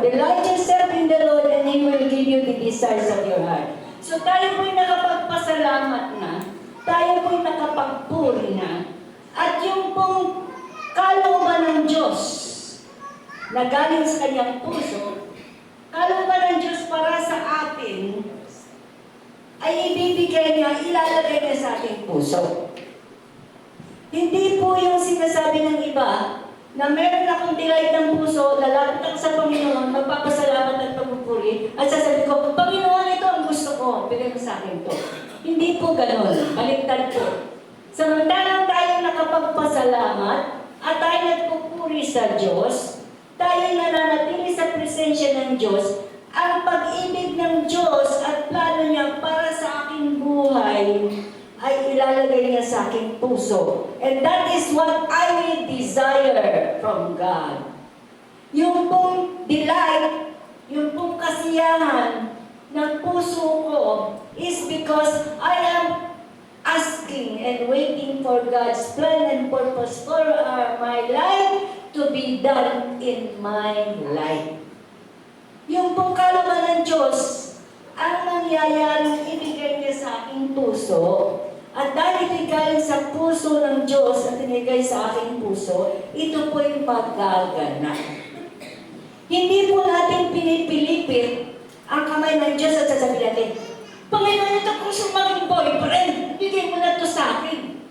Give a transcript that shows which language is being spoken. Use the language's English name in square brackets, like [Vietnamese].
[English] Delight yourself in the Lord and He will give you the desires of your heart. [Filipino] So tayo po'y nakapagpasalamat na, tayo po'y nakapagpuri na, at yung pong kalooban ng Diyos na galing sa Kanyang puso, kalooban ng Diyos para sa atin, ay ibibigay niya, ilalagay niya sa ating puso. Hindi po yung sinasabi ng iba na meron akong delight ng puso, lalapit ako sa Panginoon, magpapasalamat at pagpupuri, at sasabi ko, Panginoon, ito ang gusto ko, bigay mo sa akin to. Hindi po ganon, baliktad po. Samantalang tayo nakapagpasalamat at tayo nagpupuri sa Diyos, tayo nananatili sa presensya ng Diyos, ang pag-ibig ng Diyos at plano niya para sa aking buhay ay ilalagay niya sa aking puso. [English] And that is what I will desire from God. [Filipino] Yung pong delight, yung pong kasiyahan ng puso ko [English] is because I am asking and waiting for God's plan and purpose for my life to be done in my life. [Filipino] Yung pong kalooban ng Diyos, ang nangyayaring ibigay niya sa aking puso, at dahil ito'y galing sa puso ng Diyos at inigay sa aking puso, ito po'y magaganap. Hindi po natin pinipilipit ang kamay ng Diyos at sasabihin natin, Panginoon, ito kung sumaging boyfriend, bigay mo na ito sa akin.